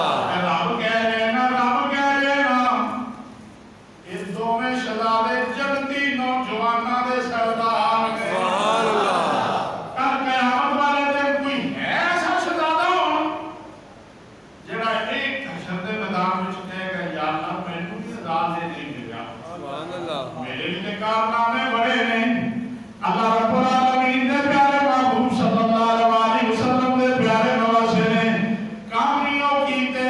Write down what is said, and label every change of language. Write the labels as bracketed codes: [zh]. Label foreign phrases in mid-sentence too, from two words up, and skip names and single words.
[pa] رب کہہ رہے نا ایہ دوویں شہزادے جنتی نوجواناں دے سردار نے [ar] سبحان الله [pa] کل قیامت والے دن کوئی ہے ایسا شہزادہ ہونا جیڑا اک حشر دے میدان وچ کہے گا یا اللہ مینوں بھی سزا دے نہیں ملا [ar] سبحان الله [pa] میرے لئے کارنامے بڑے نے [ar] الله رب العالمين [pa] دے پیارے محبوب [ar] صلى الله عليه وسلم [pa] دے پیارے نواسے نے کامیابیوں کی